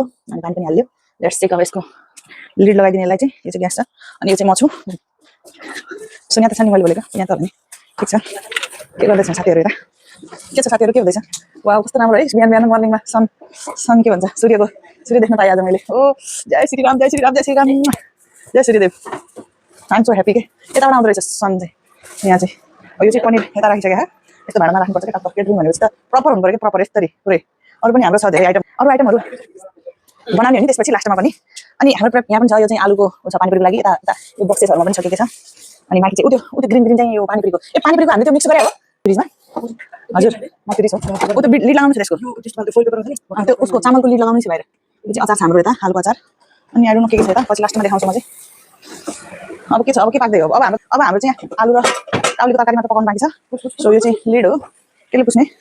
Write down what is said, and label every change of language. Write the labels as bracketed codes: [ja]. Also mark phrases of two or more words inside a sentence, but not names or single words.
[ne] अनि पानी पनि हाल्यो [en] let's check [ne] अब यसको लिड लगाइदिने यसलाई चाहिँ यो चाहिँ ग्यास छ अनि यो चाहिँ म छु सुनिया त छ नि मैले बोलेको यहाँ त हो नि ठिक छ के गर्दैछ साथीहरू हेर के छ साथीहरू के हुँदैछ वाउ कस्तो राम्रो है बिहान बिहान मर्निङमा सन के भन्छ सूर्य देख्न पाएँ आज मैले ओ जय श्री राम जय श्री राम जय श्री राम जय सूर्यदेव [en] I'm so happy [ne] के यताबाट आउँदो रहेछ सन चाहिँ यहाँ चाहिँ यो चाहिँ पनिर यता राखिसक्यो यस्तो भाँडामा राख्नुपर्छ क्या टक्क केटरिङ भनेपछि त प्रपर हुनु पऱ्यो कि प्रपर यसरी पुरै अरू पनि हाम्रो छ धेरै अरू आइटमहरू बनाउने हो नि त्यसपछि लास्टमा पनि अनि हाम्रो यहाँ पनि छ यो चाहिँ आलुको छ पानीपुरीको लागि यता यो बक्सेसहरूमा पनि छ के छ अनि माथि चाहिँ उ त्यो ग्रिन चाहिँ यो पानीपुरीको पानीपुरीको हामीले त्यो मिक्स गरे हो फ्रिजमा हजुर म त्यो उ त्यो लिड लगाउनु छ त्यसको त्यो उसको चामलको लिड लगाउनु छ बाहिर यो चाहिँ अचार छ हाम्रो यता आलुको अचार अनि अरू के छ यता पछि लास्टमा देखाउँछु म चाहिँ अब के छ अब के पाक्दै हो अब हाम्रो चाहिँ आलु र टाउलीको तरकारी मात्र पकाउनु बाँकी छ सो यो चाहिँ लिड हो केले पुछ्ने